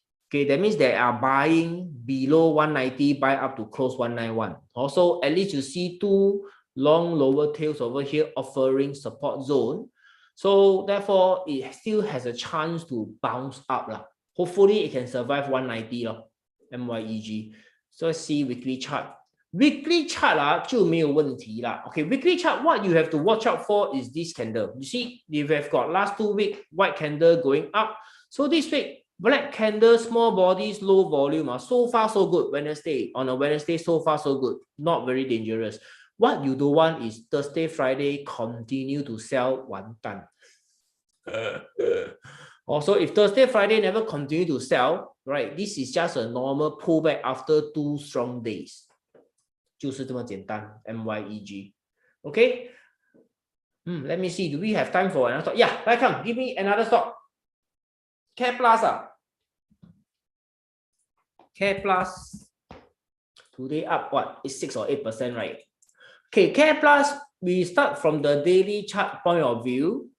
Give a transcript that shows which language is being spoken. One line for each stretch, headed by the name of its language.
English: Okay, that means they are buying below 190, buy up to close 191. Also, at least you see two long lower tails over here offering support zone. So therefore, it still has a chance to bounce up. Hopefully, it can survive 190 MYEG. So let's see weekly chart.
Chinese: Weekly chart 就没有问题啦。
English: Okay, weekly chart, what you have to watch out for is this candle. You see, you have got last 2 weeks, white candle going up. So this week, black candle, small bodies, low volume. So far, so good. On a Wednesday, so far, so good. Not very dangerous. What you don't want is Thursday, Friday, continue to sell
Chinese: 完蛋.
English: Also, if Thursday, Friday never continue to sell, right, this is just a normal pullback after 2 strong days.
Chinese: 就是这么简单 MYEG.
English: Okay? Let me see. Do we have time for another stock? Yeah, come. Give me another stock. Care Plus. Care Plus. Today up what? It's 6 or 8%, right? Okay, Care Plus, we start from the daily chart point of view.